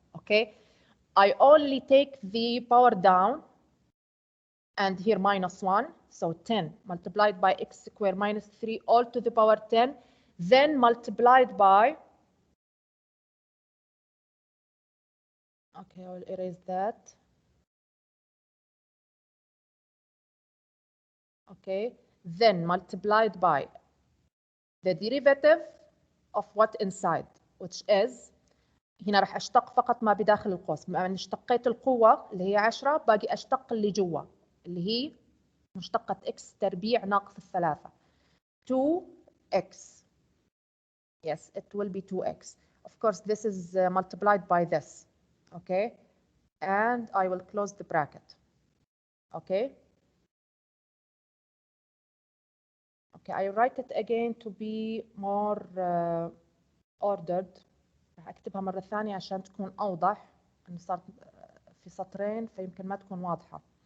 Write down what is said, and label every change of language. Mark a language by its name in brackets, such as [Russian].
[English] Okay I only take the power down and here minus 1, so 10 multiplied by x squared minus 3 all to the power 10, then multiplied by, okay, I will erase that. Okay, then multiplied by the derivative of what inside, which is, [Arabic] هنا راح اشتق فقط ما بداخل القوس، بما اني اشتقيت القوة اللي هي 10 باقي اشتق اللي جوا اللي هي مشتقة x تربيع ناقص 3 2x. [English] Yes, it will be 2x. Of course, this is multiplied by this. Okay, and I will close the bracket. Okay. Okay, I write it again to be more ordered. [Arabic] راح اكتبها مرة ثانية عشان تكون اوضح، انه صارت في سطرين فيمكن ما تكون واضحة.